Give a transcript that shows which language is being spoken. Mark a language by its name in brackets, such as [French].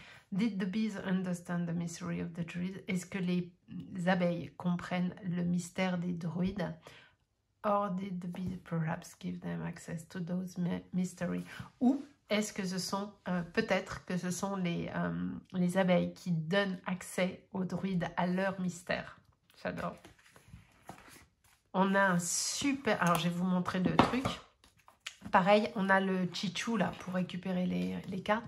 [English] Did the bees understand the mystery of the druids? [French] Est-ce que les abeilles comprennent le mystère des druides? [English] Or did the bees perhaps give them access to those mysteries? [French] Ou est-ce que ce sont, peut-être que ce sont les abeilles qui donnent accès aux druides à leur mystère? J'adore. On a un super... Alors, je vais vous montrer le truc. Pareil, on a le chichou là pour récupérer les cartes.